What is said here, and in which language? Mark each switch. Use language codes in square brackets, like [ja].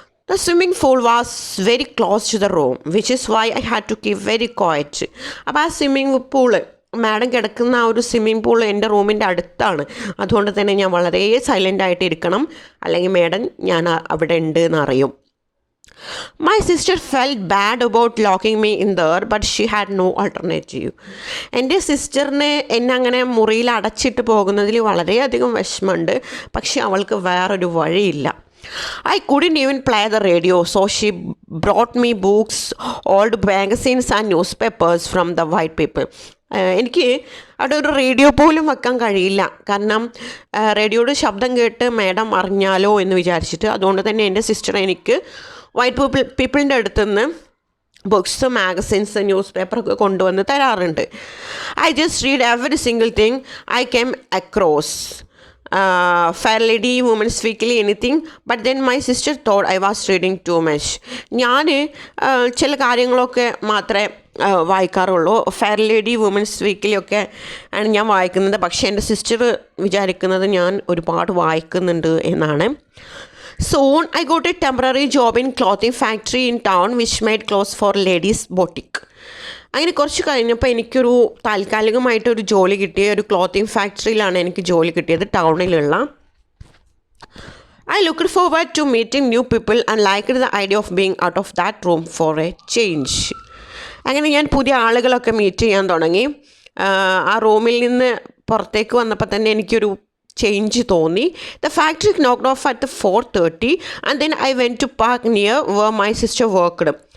[en] The swimming pool was very close to the room, which is why I had to keep very quiet. [ml] അപ്പോൾ ആ swimming pool, madam കിടക്കുന്ന ആ ഒരു swimming pool എൻ്റെ റൂമിൻ്റെ അടുത്താണ്. അതുകൊണ്ട് തന്നെ ഞാൻ വളരെ സൈലൻ്റ് ആയിട്ട് ഇരിക്കണം, അല്ലെങ്കിൽ മാഡം ഞാൻ അവിടെ ഉണ്ട് എന്നറിയും. [en] My sister felt bad about locking me in there, but she had no alternative. [ml] എൻ്റെ സിസ്റ്ററിന് എന്നെ അങ്ങനെ മുറിയിൽ അടച്ചിട്ട് പോകുന്നതിൽ വളരെയധികം വിഷമമുണ്ട്, പക്ഷെ അവൾക്ക് വേറൊരു വഴിയില്ല. [en] I couldn't even play the radio, so she brought me books, old magazines and newspapers from the white people. [ml] എനിക്ക് അവിടെ ഒരു റേഡിയോ പോലും വെക്കാൻ കഴിയില്ല, കാരണം റേഡിയോയുടെ ശബ്ദം കേട്ട് മാഡം അറിഞ്ഞാലോ എന്ന് വിചാരിച്ചിട്ട്. അതുകൊണ്ട് തന്നെ എൻ്റെ സിസ്റ്റർ എനിക്ക് വൈറ്റ് പീപ്പിളിൻ്റെ അടുത്ത് നിന്ന് ബുക്സ്, മാഗസിൻസ്, ന്യൂസ് പേപ്പറൊക്കെ കൊണ്ടുവന്ന് തരാറുണ്ട്. [en] I just read every single thing I came across. Fair Lady, Women's Weekly, anything. But then my sister thought I was reading too much. [ml] ഞാൻ ചില കാര്യങ്ങളൊക്കെ മാത്രമേ വായിക്കാറുള്ളൂ. ഫെയർ ലേഡി, വുമൻസ് വീക്കിലി ഒക്കെ ആണ് ഞാൻ വായിക്കുന്നത്. പക്ഷേ എൻ്റെ സിസ്റ്റർ വിചാരിക്കുന്നത് ഞാൻ ഒരുപാട് വായിക്കുന്നുണ്ട് എന്നാണ്. [en] Soon I got a temporary job in clothing factory in town which made clothes for ladies boutique. [ml] അങ്ങനെ കുറച്ച് കഴിഞ്ഞപ്പോൾ എനിക്കൊരു താൽക്കാലികമായിട്ടൊരു ജോലി കിട്ടിയ ഒരു ക്ലോത്തിങ് ഫാക്ടറിയിലാണ് എനിക്ക് ജോലി കിട്ടിയത്, ടൗണിലുള്ള. [en] I looked forward to meeting new people and liked the idea of being out of that room for a change. [ml] അങ്ങനെ ഞാൻ പുതിയ ആളുകളൊക്കെ മീറ്റ് ചെയ്യാൻ തുടങ്ങി. ആ റൂമിൽ നിന്ന് പുറത്തേക്ക് വന്നപ്പോൾ തന്നെ എനിക്കൊരു ചേഞ്ച് തോന്നി. [en] The factory knocked off at 4:30 and then I went to park near where my sister worked.